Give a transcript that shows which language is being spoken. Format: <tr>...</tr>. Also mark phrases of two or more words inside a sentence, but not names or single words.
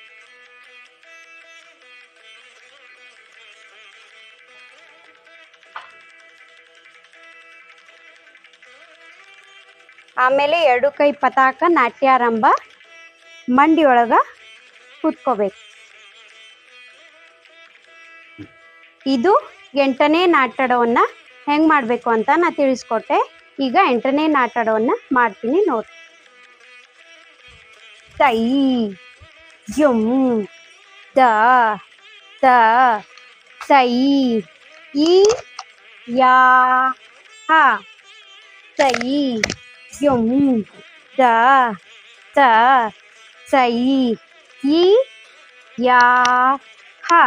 <kn>ಆಮೇಲೆ ಎರಡು ಕೈ ಪತಾಕ ನಾಟ್ಯಾರಂಭ ಮಂಡಿಯೊಳಗ ಕೂತ್ಕೋಬೇಕು. ಇದು 8ನೇ ನಾಟಡವನ್ನ ಹೆಂಗ್ ಮಾಡ್ಬೇಕು ಅಂತ ನಾ ತಿಳಿಸ್ಕೊಟ್ಟೆ. ಈಗ 8ನೇ ನಾಟಡವನ್ನ ಮಾಡ್ತೀನಿ ನೋಡಿ. ತೈ ಯುಂ ದ ತ ತೈ ಈ ಯಾ ಹ. ತೈ ಯುಂ ದ ತ ತೈ ಈ ಯಾ ಹ.</kn>